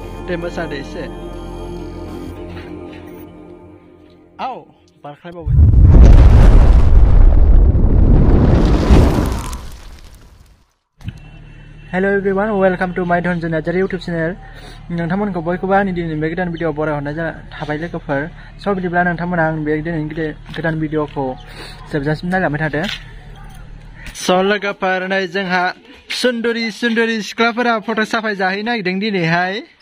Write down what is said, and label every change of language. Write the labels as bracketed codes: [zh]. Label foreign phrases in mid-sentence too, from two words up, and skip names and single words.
[brx] दे मोसा दे एसे आव बारख्लायबावबाय [en] Hello everyone welcome to my Dhananjay Narzary YouTube channel [brx] नोंथांमोनखौ बयखौबो आंनि दिनैनि बे गोदान भिडिअ बरायहरनाय थाबाय लोगोफोर स' बिदिब्ला नोंथांमोना आं बे दिनैनि गोदान भिडिअखौ जोबजासिम नायलांबाय थादो स' लोगोफोर नै जोंहा सुन्दुरि सिख्लाफोरा फट' साफाय जाहैनो नागिरदों दिनैहाय